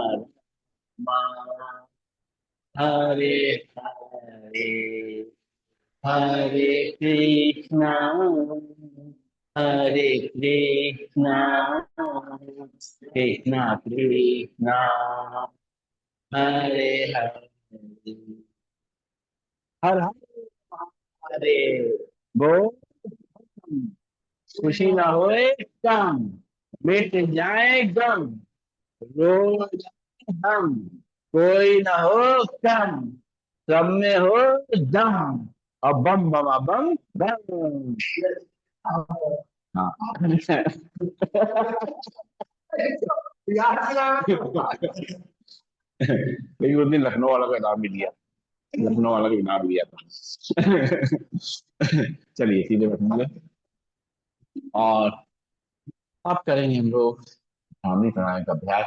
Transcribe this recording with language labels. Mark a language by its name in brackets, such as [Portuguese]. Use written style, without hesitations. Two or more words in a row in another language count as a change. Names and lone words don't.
[Hindi] राम हरे हरे हरे कृष्णा हरे कृष्णा कृष्णा कृष्णा हरे हरे हर हरे बोल खुशी ना होए कम मिट जाए गम रो जाए हम कोई ना हो कम सब में हो दम और बम बम बम बम हाँ लेकिन उस दिन लखनऊ वाला का नाम भी लिया लखनऊ वाला का नाम लिया था चलिए सीधे बैठेंगे और अब करेंगे हम लोग सामने प्राणायाम का अभ्यास।